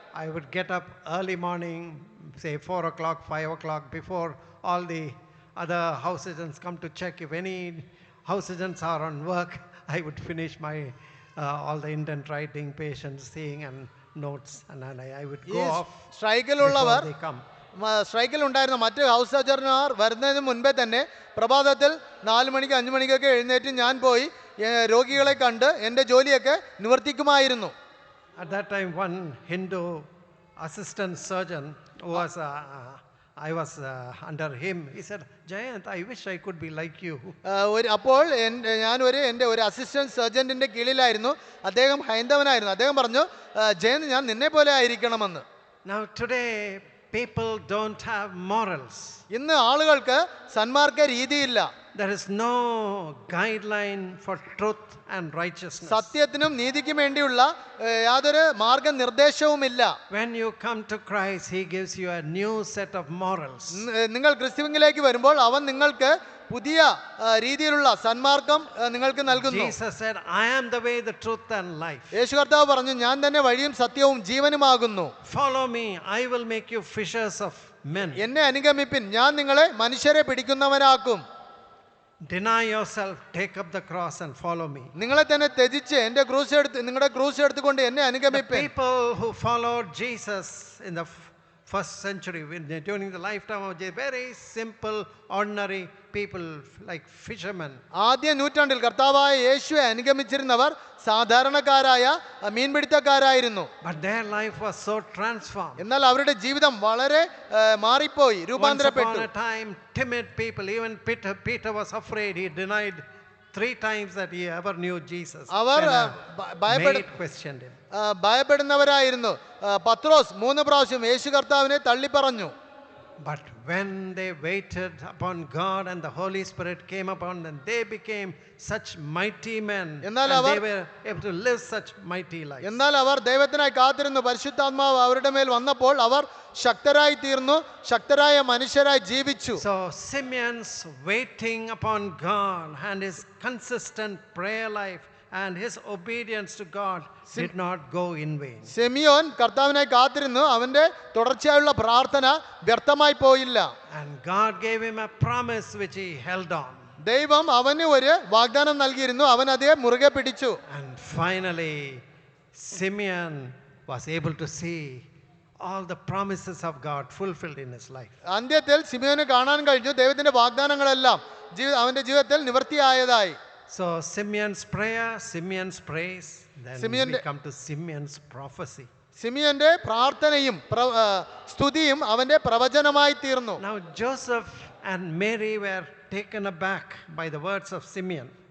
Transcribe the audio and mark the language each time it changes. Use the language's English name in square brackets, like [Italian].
[English] I would get up early morning, say 4 o'clock, 5 o'clock, before all the other house surgeons come to check. If any house surgeons are on work, I would finish my all the indent writing, patients seeing and notes, and then I would go off [Malayalam] സ്ട്രൈക്കിലുള്ളവർ [English] before they come. [Malayalam] സ്ട്രൈക്കിൽ ഉണ്ടായിരുന്ന മറ്റ് house സർജന്മാർ വരുന്നതിന് മുൻപേ തന്നെ പ്രഭാതത്തിൽ 4 മണിക്ക് 5 മണിക്കൊക്കെ എഴുന്നേറ്റ് ഞാൻ പോയി രോഗികളെ കണ്ട് എൻ്റെ ജോലിയൊക്കെ നിവർത്തിക്കുമായിരുന്നു. [English] At that time, one Hindu assistant surgeon who was I was under him. He said, Jayant, I wish I could be like you. [Malayalam] അപ്പോൾ എൻ്റെ ഒരു അസിസ്റ്റന്റ് സർജന്റിന്റെ കീഴിലായിരുന്നു. അദ്ദേഹം ഹൈന്ദവനായിരുന്നു. അദ്ദേഹം പറഞ്ഞു, ജയന്ത് ഞാൻ നിന്നെ പോലെ ആയിരിക്കണമെന്ന്. [English] Now today, people don't have morals. [Malayalam] ഇന്ന് ആളുകൾക്ക് സന്മാർഗ രീതിയില്ല. [English] There is no guideline for truth and righteousness. [Malayalam] സത്യത്തിനും നീതിക്കും വേണ്ടിയുള്ള യാതൊരു മാർഗനിർദ്ദേശവുമില്ല. [English] When you come to Christ, He gives you a new set of morals. [Malayalam] നിങ്ങൾ ക്രിസ്തുവിലേക്ക് വരുമ്പോൾ അവൻ നിങ്ങൾക്ക് പുതിയ രീതിയിലുള്ള സന്മാർഗം നിങ്ങൾക്ക് നൽകുന്നു. [English] Jesus said, I am the way, the truth and life. [Malayalam] യേശു കർത്താവ് പറഞ്ഞു, ഞാൻ തന്നെ വഴിയും സത്യവും ജീവനുമാകുന്നു. [English] Follow me, I will make you fishers of men. [Malayalam] എന്നെ അനുഗമിപ്പിൻ, ഞാൻ നിങ്ങളെ മനുഷ്യരെ പിടിക്കുന്നവനാക്കും. [English] deny yourself, take up the cross and follow me. [Malayalam] നിങ്ങളെ തന്നെ ത്യജിച്ച് എൻ്റെ ക്രൂസ് എടുത്ത് നിങ്ങളുടെ ക്രൂസ് എടുത്തുകൊണ്ട് എന്നെ [English] The [Malayalam] അനുഗമിപ്പേൻ. [English] people who followed Jesus in the first century, during the lifetime of Jesus, very simple, ordinary people like fishermen. [Malayalam] ആദ്യ നൂറ്റാണ്ടിൽ കർത്താവായ യേശുവെ അനുഗമിച്ചിരുന്നവർ സാധാരണക്കാരായ മീൻപിടുത്തക്കാരായിരുന്നു. [English] But their life was so transformed. [Malayalam] എന്നാൽ അവരുടെ ജീവിതം വളരെ മാറിപ്പോയി, [English] Once upon [Malayalam] രൂപാന്തരപ്പെട്ടു. [English] a time, timid people, even Peter was afraid. He denied 3 times that he ever knew Jesus. [Malayalam] Our [English] Mary questioned him. [Malayalam] ഭയപ്പെടുന്നവരായിരുന്നു. പത്രോസ് 3 പ്രാവശ്യം യേശു കർത്താവിനെ തള്ളിപ്പറഞ്ഞു. [English] But when they waited upon God and the Holy Spirit came upon them, they became such mighty men. And they were able to live such mighty lives. [Malayalam] എന്നാൽ അവർ ദൈവത്തിനായി കാത്തിരുന്നു. പരിശുദ്ധാത്മാവ് അവരുടെ മേൽ വന്നപ്പോൾ അവർ ശക്തരായി തീർന്നു, ശക്തരായ മനുഷ്യരായി ജീവിച്ചു. [English] So Simeon's waiting upon God and his consistent prayer life and his obedience to God did not go in vain. [Malayalam] Simeon കർത്താവിനായി കാത്തിരുന്നു. അവന്റെ തുടർച്ചയായുള്ള പ്രാർത്ഥന വ്യർത്ഥമായി പോയില്ല. [English] And God gave him a promise which he held on. [Malayalam] ദൈവം അവന് ഒരു വാഗ്ദാനം നൽകിയിരുന്നു. അവൻ അതേ മുറുകെ പിടിച്ചു. [English] And finally Simeon was able to see all the promises of God fulfilled in his life. [Malayalam] അന്ത്യത്തിൽ സിമിയോന് കാണാൻ കഴിഞ്ഞു ദൈവത്തിന്റെ വാഗ്ദാനങ്ങളെല്ലാം അവന്റെ ജീവിതത്തിൽ നിവൃത്തിയായതായി. [English] So Simeon's prayer, Simeon's praise, then we come to Simeon's prophecy. [Malayalam] സിമിയോന്റെ പ്രാർത്ഥനയും സ്തുതിയും അവന്റെ പ്രവചനമായി തീർന്നു. [English] Now Joseph and Mary were taken aback by the words of Simeon.